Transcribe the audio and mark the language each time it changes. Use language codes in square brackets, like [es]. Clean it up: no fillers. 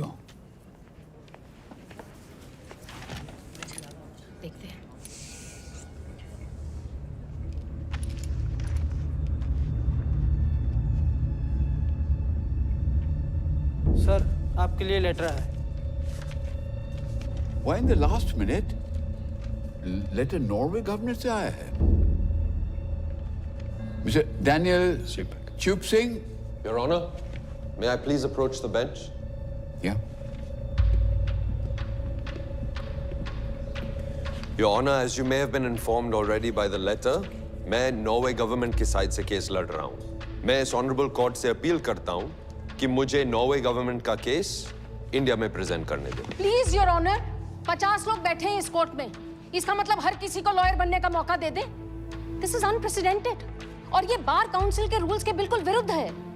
[hi] देखते हैं। सर, आपके लिए लेटर है। [en] Why in the last minute? [hi] Letter Norway governor से आया है। मिस्टर डैनियल चुप Singh. [en] Your Honor, may I please approach the bench? Yeah. Your Honor, as you may have been informed already by the letter, [hi] मैं Norway government की side से case लड़ रहा हूँ। मैं इस ऑनरेबल कोर्ट से अपील करता हूँ कि मुझे नॉर्वे गवर्नमेंट का केस इंडिया में प्रेजेंट करने दें। प्लीज योर ऑनर, 50 लोग बैठे हैं इस कोर्ट में। इसका मतलब हर किसी को लॉयर बनने का मौका दे दे। [en] this is unprecedented [hi] और ये बार काउंसिल के रूल्स के बिल्कुल विरुद्ध है।